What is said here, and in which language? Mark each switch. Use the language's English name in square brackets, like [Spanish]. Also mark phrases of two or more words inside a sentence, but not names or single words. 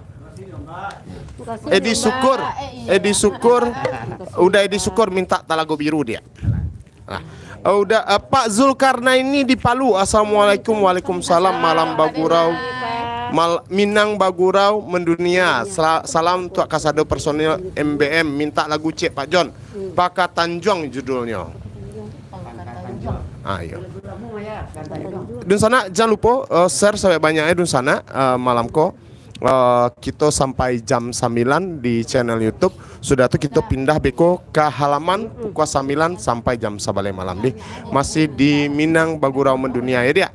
[Indonesian] Edi Syukur udah Edi Syukur minta Talago Biru dia. Nah, udah Pak Zulkarnaini di Palu. Assalamualaikum. Waalaikumsalam. Malam Bagurau Minang Bagurau Mendunia. Salam untuk kasado personil MBM minta lagu Cek Pak Jon. Paka Tanjung judulnya. Ayo. [Minangkabau] Dun sana jangan lupa share sampai banyaknya dun sana malam ko. [Indonesian] Kita sampai jam 9 di channel YouTube. Sudah tuh kita pindah beko ke halaman pukul 9 sampai jam 11 malam di masih di Minang Bagurau Mendunia ya dia.